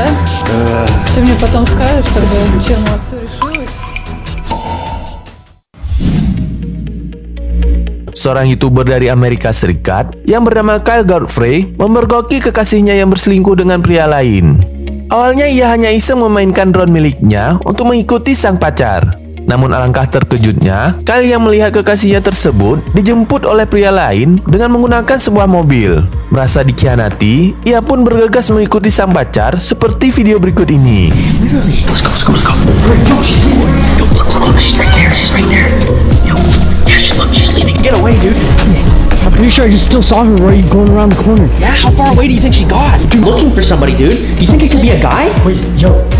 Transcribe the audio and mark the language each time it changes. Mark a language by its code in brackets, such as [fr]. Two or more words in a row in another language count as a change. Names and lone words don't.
[ru] Ты мне потом скажешь, тогда, чем все решилось. [id] Seorang YouTuber dari Amerika Serikat yang bernama Kyle Godfrey memergoki kekasihnya yang berselingkuh dengan pria lain. Awalnya ia hanya iseng memainkan drone miliknya untuk mengikuti sang pacar. Namun alangkah terkejutnya, Kyle yang melihat kekasihnya tersebut dijemput oleh pria lain dengan menggunakan sebuah mobil. Merasa dikhianati, ia pun bergegas mengikuti sang pacar seperti video berikut ini. [en] Let's go. Yo, she's right there. She's right there. Yo, she's leaving. Get away, dude. I'm pretty sure I just still saw her right going around the corner. Yeah, how far away do you think she got? You're looking for somebody, dude. Do you think it could be a guy? Wait, yo.